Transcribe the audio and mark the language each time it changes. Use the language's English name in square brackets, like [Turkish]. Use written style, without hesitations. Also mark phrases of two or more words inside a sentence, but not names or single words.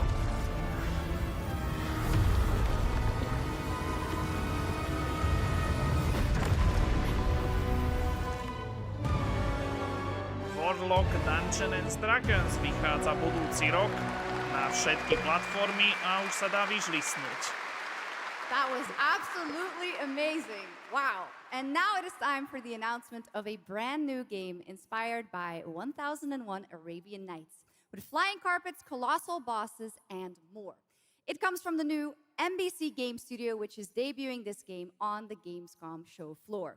[Slovak] Warlock Dungeons & Dragons vychádza budúci rok na všetky platformy a už sa dá vyžlisnúť. [English] That was absolutely amazing. Wow. And now it is time for the announcement of a brand new game inspired by 1001 Arabian Nights, with flying carpets, colossal bosses, and more. It comes from the new MBC Game Studio, which is debuting this game on the Gamescom show floor.